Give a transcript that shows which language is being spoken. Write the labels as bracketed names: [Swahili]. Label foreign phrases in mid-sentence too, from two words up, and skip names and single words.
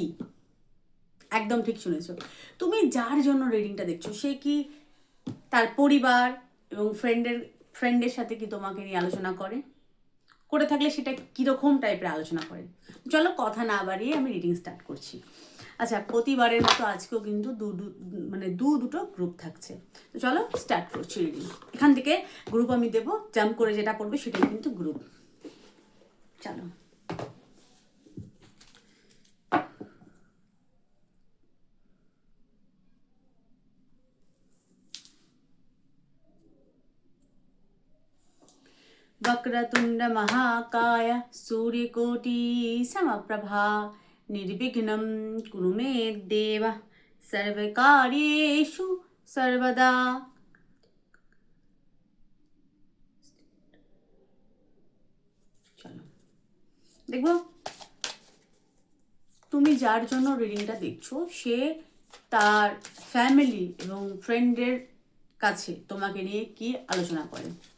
[Bangla] একদম ঠিক শুনেছো, তুমি যার জন্য রিডিংটা দেখছো সে কি তার পরিবার এবং ফ্রেন্ডের সাথে কি তোমাকে নিয়ে আলোচনা করে করে থাকলে সেটা কীরকম টাইপের আলোচনা করে। চলো কথা না বাড়িয়ে আমি রিডিং স্টার্ট করছি। আচ্ছা, প্রতিবারের মতো আজকেও কিন্তু মানে দুটো গ্রুপ থাকছে। তো চলো স্টার্ট করছি রিডিং। এখান থেকে গ্রুপ আমি দেবো, জাম্প করে যেটা পড়বে সেটাই কিন্তু গ্রুপ। চলো। [Sanskrit] वक्रतुंड महाकाय सूर्यकोटि समप्रभा निर्विघ्नं कुरु मे देव सर्वकार्येषु सर्वदा। [Bangla] চলো দেখবো তুমি যার জন্য রিডিংটা দেখছো সে তার ফ্যামিলি এবং ফ্রেন্ডের কাছে তোমাকে নিয়ে কি আলোচনা করে।